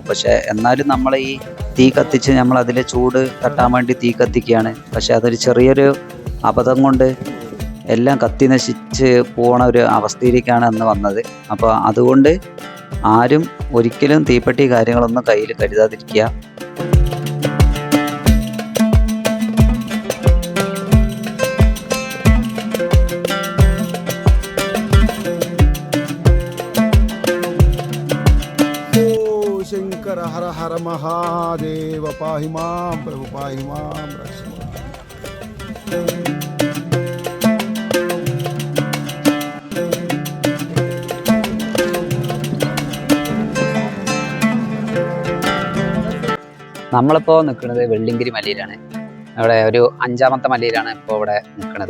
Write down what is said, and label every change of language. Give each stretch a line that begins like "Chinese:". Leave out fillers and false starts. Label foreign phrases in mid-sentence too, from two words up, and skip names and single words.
Malayalam: പക്ഷേ എന്നാലും നമ്മൾ ഈ തീ കത്തിച്ച് നമ്മൾ അതിലെ ചൂട് തട്ടാൻ വേണ്ടി തീ കത്തിക്കുകയാണ്. പക്ഷെ അതൊരു ചെറിയൊരു അബദ്ധം കൊണ്ട് എല്ലാം കത്തി നശിച്ച് പോണ ഒരു അവസ്ഥയിലേക്കാണ് അന്ന് വന്നത്. അപ്പോൾ അതുകൊണ്ട് ആരും ഒരിക്കലും തീപ്പെട്ടി കാര്യങ്ങളൊന്നും കയ്യിൽ കരുതാതിരിക്കുക.
Sanskrit: शंकर हर हर महादेव पाहि मां प्रभु पाहि मां रक्ष मां.
Malayalam: നമ്മളിപ്പോൾ നിൽക്കുന്നത് വെള്ളിങ്കിരി മലയിലാണ്. അവിടെ ഒരു 5ാമത്തെ മലയിലാണ് ഇപ്പോൾ ഇവിടെ നിൽക്കുന്നത്.